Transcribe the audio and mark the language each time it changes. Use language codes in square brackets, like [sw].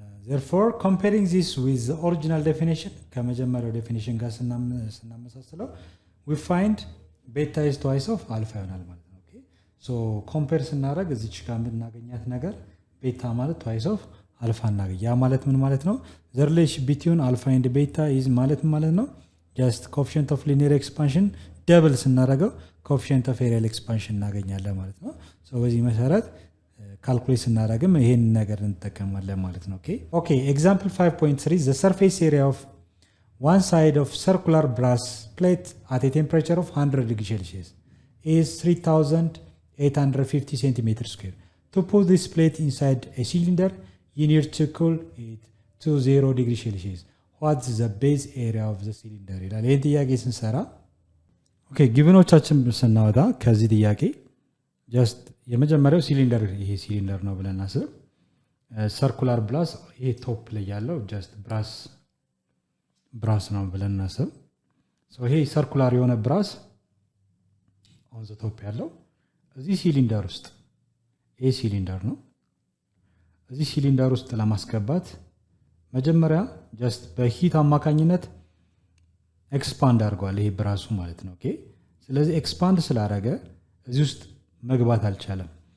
[en] therefore comparing this with the original definition [am] ከመጀመሪያው ዴፊኒሽን ጋር ስናመሳስለው [en] we find beta is twice of alpha [am] ይሆናል ማለት ነው። ኦኬ ሶ ኮምፔር ስናደርግ እዚች ጋር የምናገኛት ነገር ቤታ ማለት [en] twice of alpha [am] እናገኝ። ያ ማለት ምን ማለት ነው? [en] the relation between alpha and beta is [am] ማለት ማለት ነው [en] just coefficient of linear expansion [am] ደብል ስናደርገው [en] coefficient of areal expansion [am] እናገኛለን ማለት ነው። ሶ በዚህ መሰረት ካልኩሌት ስናደርግም ይሄን ነገር እንጠቀማለን ማለት ነው። [en] ኦኬ ኤግዛምፕል 5.3 the surface area of one side of circular brass plate at a temperature of 100 degrees Celsius is 3850 centimeter square. To put this plate inside a cylinder you need to cool it to 0 degrees Celsius. What is the base area of the cylinder? [am] ይላል። ይሄን ጥያቄ ስንሰራ ኦኬ ጊቭኖቻችን ስናወጣ ከዚህ ጥያቄ ጀስት የመጀመሪያው ሲሊንደር ይሄ ሲሊንደር ነው ብለን አስብ። ሰርኩላር ብላስ ይሄ ቶፕ ላይ ያለው ጀስት ብራስ ነው ብለን አስብ። ሶ ይሄ ሰርኩላር የሆነ ብራስ ኦን ዘ ቶፕ ያለው እዚህ ሲሊንደር ውስጥ ይሄ ሲሊንደር ነው። እዚህ ሲሊንደር ውስጥ ለማስገባት መጀመሪያ ጀስት በሂት አማካኝነት ኤክስፓንድ አድርጓል ይሄ ብራሱ ማለት ነው። ኦኬ ስለዚህ ኤክስፓንድ ስላደረገ እዚህ ውስጥ መግባት አልቻለም።